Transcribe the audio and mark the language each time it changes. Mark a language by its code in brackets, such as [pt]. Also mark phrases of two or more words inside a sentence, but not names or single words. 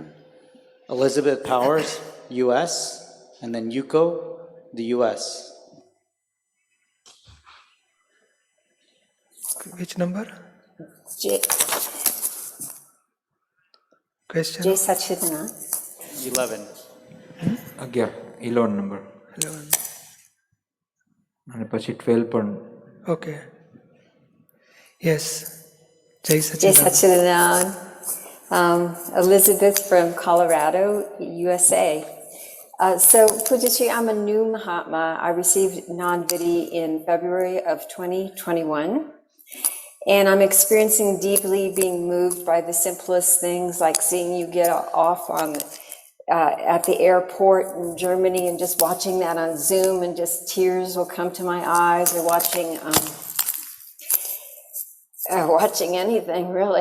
[en] Elizabeth Powers, U.S., and then Yuko, the U.S. Which number? Question? Jai Sachidanand. 11. [gu] 11 નંબર [en] 11. [gu] અને પછી 12 પણ. [en] Okay. Yes. Jai Jai Sachidanand. Sachidanand. Elizabeth from Colorado, USA. So, Pujashri, I'm a new Mahatma. I received non-vidhi in February of 2021. And I'm experiencing deeply being moved by the simplest things, like seeing you get off on at the airport in Germany and just watching that on Zoom, and just tears will come to my eyes, or watching anything really.